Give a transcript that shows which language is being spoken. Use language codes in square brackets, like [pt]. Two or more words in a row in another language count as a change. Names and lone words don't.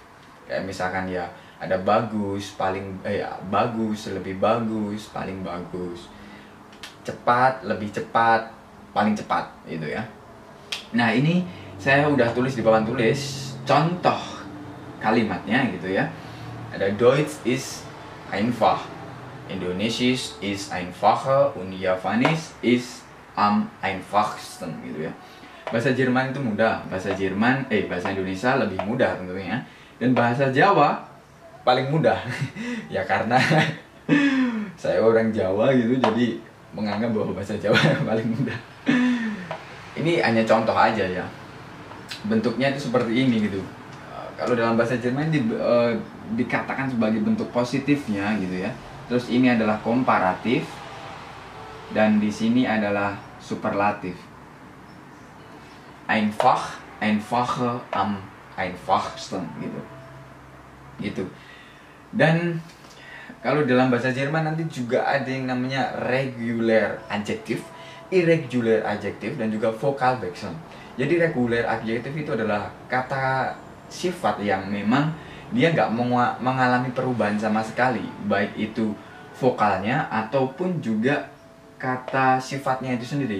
[id] Kayak misalkan ya ada bagus, bagus, lebih bagus, paling bagus. Cepat, lebih cepat, paling cepat gitu ya. Nah, ini saya udah tulis di papan tulis contoh kalimatnya gitu ya. [de] Ada Deutsch ist einfach, Indonesisch ist einfacher, und Javanisch ist am einfachsten [id] gitu ya. Bahasa Jerman itu mudah, bahasa Indonesia lebih mudah tentunya. Dan bahasa Jawa paling mudah. Ya karena saya orang Jawa gitu, jadi menganggap bahwa bahasa Jawa paling mudah. Ini hanya contoh aja ya. bentuknya itu seperti ini gitu. Kalau dalam bahasa Jerman dikatakan sebagai bentuk positifnya gitu ya. Terus ini adalah komparatif dan di sini adalah superlatif. [de] Einfach, einfacher, am einfachsten gitu. [id] Gitu. Dan kalau dalam bahasa Jerman nanti juga ada yang namanya regular adjektif, irregular adjektif, dan juga Vokalwechsel. Jadi regular adjektif itu adalah kata sifat yang memang dia nggak mengalami perubahan sama sekali, baik itu vokalnya ataupun juga kata sifatnya itu sendiri.